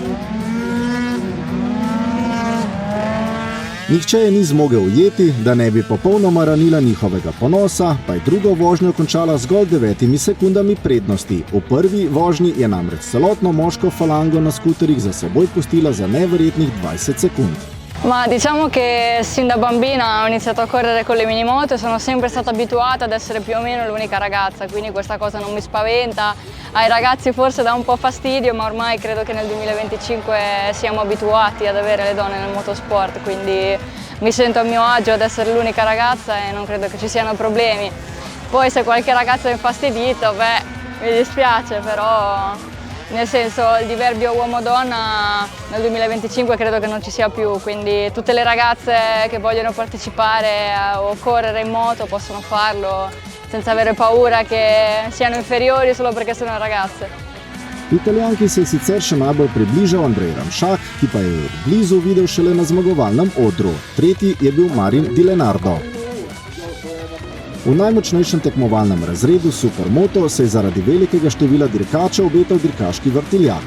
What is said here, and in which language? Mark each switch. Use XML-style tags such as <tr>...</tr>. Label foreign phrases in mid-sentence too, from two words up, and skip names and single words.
<sl>Nihče je ni zmogel ujeti, da ne bi popolnoma ranila njihovega ponosa, pa je drugo vožnjo končala zgolj 9 sekundami prednosti. V prvi vožnji je namreč celotno moško falango na skuterih za seboj pustila za neverjetnih 20 sekund.</sl> <it>Ma diciamo che sin da bambina ho iniziato a correre con le minimoto e sono sempre stata abituata ad essere più o meno l'unica ragazza, quindi questa cosa non mi spaventa. Ai ragazzi forse dà un po' fastidio, ma ormai credo che nel 2025 siamo abituati ad avere le donne nel motorsport, quindi mi sento a mio agio ad essere l'unica ragazza e non credo che ci siano problemi. Poi se qualche ragazzo è infastidito, mi dispiace, però nel senso il diverbio uomo-donna nel 2025 credo che non ci sia più, quindi tutte le ragazze che vogliono partecipare o correre in moto possono farlo senza avere paura che siano inferiori solo perché sono ragazze.</it> <sl>Italijanki se je sicer še najbolj približal Andrej Ramšak, ki pa je od blizu videl šele na zmagovalnem odru. Tretji je bil Marin Di Lenardo. V najmočnejšem tekmovalnem razredu Supermoto se je zaradi velikega števila dirkačev obetal dirkaški vrtiljak.</sl>